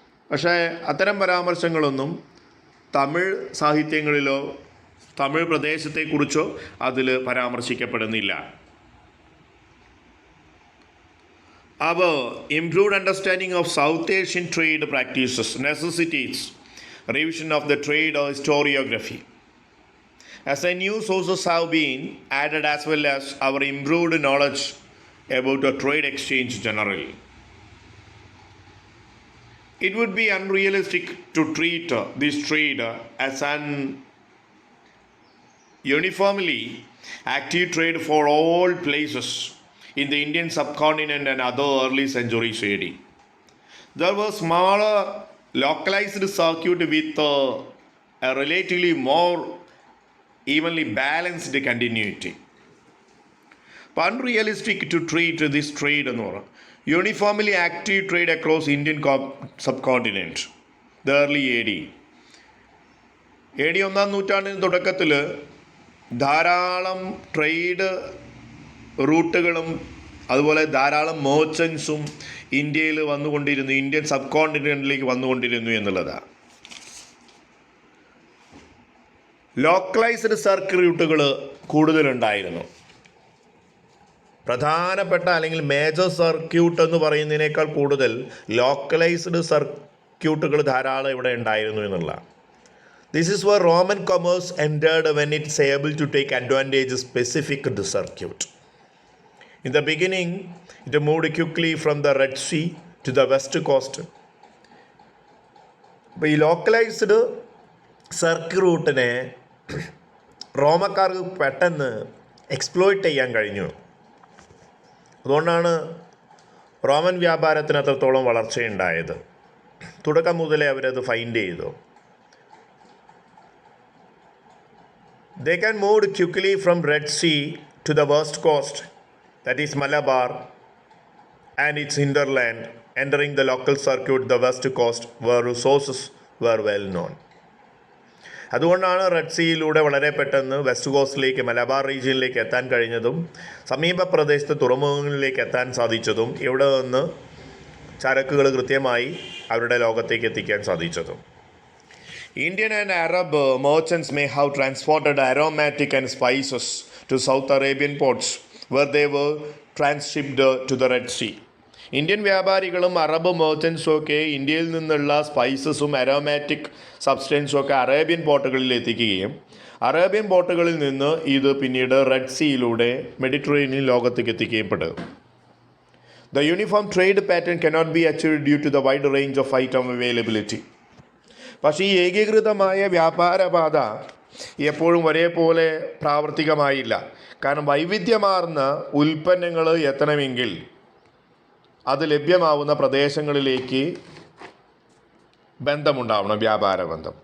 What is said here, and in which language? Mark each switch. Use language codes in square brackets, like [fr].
[ml] പക്ഷേ അത്തരം പരാമർശങ്ങളൊന്നും തമിഴ് സാഹിത്യങ്ങളിലോ തമിഴ് പ്രദേശത്തെക്കുറിച്ചോ അതിൽ പരാമർശിക്കപ്പെടുന്നില്ല. [en] Our improved understanding of South Asian trade practices necessitates revision of the trade historiography, as new sources have been added as well as our improved knowledge about the trade exchange generally. It would be unrealistic to treat this trade as an uniformly active trade for all places in the Indian subcontinent and other early centuries AD. There were smaller localized circuit with a relatively more evenly balanced continuity. Unrealistic to treat this trade [ml] എന്ന് പറഞ്ഞാൽ [en] uniformly active trade across Indian subcontinent the early [ml] A D 1-ാം നൂറ്റാണ്ടിന് തുടക്കത്തിൽ ധാരാളം trade റൂട്ടുകളും അതുപോലെ ധാരാളം മേർച്ചൻസും ഇന്ത്യയിൽ വന്നുകൊണ്ടിരുന്നു, Indian sub കോണ്ടിനെൻറ്റിലേക്ക് വന്നുകൊണ്ടിരുന്നു എന്നുള്ളതാണ്. Localised circle റൂട്ടുകൾ കൂടുതലുണ്ടായിരുന്നു. പ്രധാനപ്പെട്ട അല്ലെങ്കിൽ മേജർ സർക്യൂട്ട് എന്ന് പറയുന്നതിനേക്കാൾ കൂടുതൽ ലോക്കലൈസ്ഡ് സർക്യൂട്ടുകൾ ധാരാളം ഇവിടെ ഉണ്ടായിരുന്നു എന്നുള്ളതാണ്. [en] This is where Roman commerce entered when it's able to take advantage of specific circuit. In the beginning, it moved quickly from the Red Sea to the west coast. [ml] അപ്പോൾ ഈ ലോക്കലൈസ്ഡ് സർക്കിൾ റൂട്ടിനെ റോമക്കാർക്ക് പെട്ടെന്ന് exploit ചെയ്യാൻ കഴിഞ്ഞു. അതുകൊണ്ടാണ് Roman വ്യാപാരത്തിന് അത്രത്തോളം വളർച്ചയുണ്ടായത്. തുടക്കം മുതലേ അവരത് ഫൈൻഡ് ചെയ്തു. [en] They can move quickly from Red Sea to the west coast, that is Malabar and its hinterland, entering the local circuit, the west coast, where resources were well known. [ml] അതുകൊണ്ടാണ് red സീയിലൂടെ വളരെ പെട്ടെന്ന് west കോസ്റ്റിലേക്ക് Malabar റീജിയനിലേക്ക് എത്താൻ കഴിഞ്ഞതും സമീപ പ്രദേശത്ത് തുറമുഖങ്ങളിലേക്ക് എത്താൻ സാധിച്ചതും ഇവിടെ നിന്ന് ചരക്കുകൾ കൃത്യമായി അവരുടെ ലോകത്തേക്ക് എത്തിക്കാൻ സാധിച്ചതും. [en] Indian and Arab merchants may have transported aromatic and spices to South Arabian ports where they were transshipped to the Red Sea. [ml] Indian വ്യാപാരികളും അറബ് മേർച്ചൻസും ഒക്കെ ഇന്ത്യയിൽ നിന്നുള്ള സ്പൈസസും അരോമാറ്റിക് സബ്സ്റ്റൻസും ഒക്കെ അറേബ്യൻ പോർട്ടുകളിൽ എത്തിക്കുകയും അറേബ്യൻ പോർട്ടുകളിൽ നിന്ന് ഇത് പിന്നീട് റെഡ് സീയിലൂടെ മെഡിറ്ററേനിയൻ ലോകത്തേക്ക് എത്തിക്കുകയും പെടും. [en] The uniform trade pattern cannot be achieved due to the wide range of item availability. [ml] പക്ഷേ ഈ ഏകീകൃതമായ വ്യാപാരപാത എപ്പോഴും ഒരേപോലെ പ്രാവർത്തികമായില്ല. കാരണം വൈവിധ്യമാർന്ന ഉൽപ്പന്നങ്ങൾ എത്തണമെങ്കിൽ അത് ലഭ്യമാവുന്ന പ്രദേശങ്ങളിലേക്ക് ബന്ധമുണ്ടാവണം, വ്യാപാര ബന്ധം.